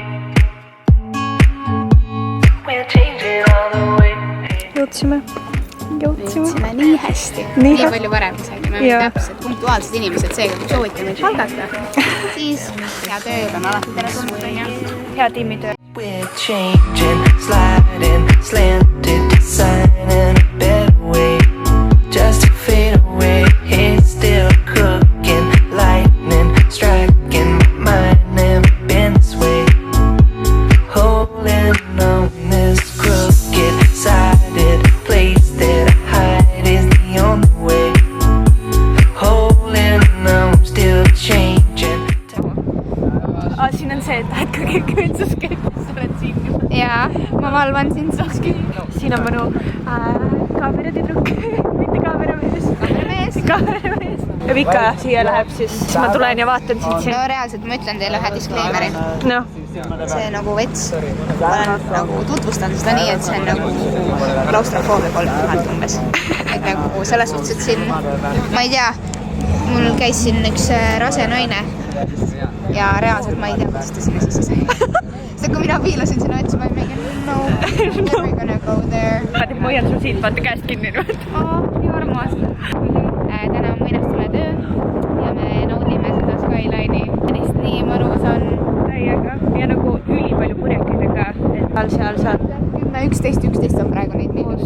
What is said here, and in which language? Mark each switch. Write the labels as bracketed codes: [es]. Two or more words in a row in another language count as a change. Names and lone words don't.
[et] Jõudsime jõudsime nii hästi. Nii palju varem isegi. Me oleme täpselt punktuaalsed inimesed, seega kui soovite meil palgata, siis hea tööl on alati tere tulnud. Hea tiimitöö. [en] We're changing, sliding, slanted, designing a better way. Just to fade away, it's still cooking, lightning, striking. My mind never been this way. Holding on this crooked-sided place that I hide is the only way. Holding on, still changing. [et] Siin on see, et tahad ka kõik õitsuskepis, sa oled siin juba. Jaa, ma valvan sind siiski. Siin on minu kaameratidruk, mitte kaameramees. Kaameramees. Ja Vika siia läheb, siis ma tulen ja vaatan sind siin. No reaalselt ma ütlen teile ühe disclaimeri. Noh. See nagu vets, ma olen nagu tutvustan seda nii, et see on nagu klaustrofoobia 3000 umbes. Et nagu selles suhtes, et siin, ma ei tea, mul käis siin üks rase naine ja reaalselt ma ei tea, kuidas ta sinna sisse sai. Sest kui mina piilasin sinna otsa, ma ei mingi, [en] no, never gonna go there. [et] Ma hoian sul siit, vaata käest kinni. Nii armas. Täna on muinastule töö ja me naudime seda skyline'i. Nii mõnus on. Täiega. Ja nagu ülipalju purjekidega, et seal saad. 11 on praegu neid miinus.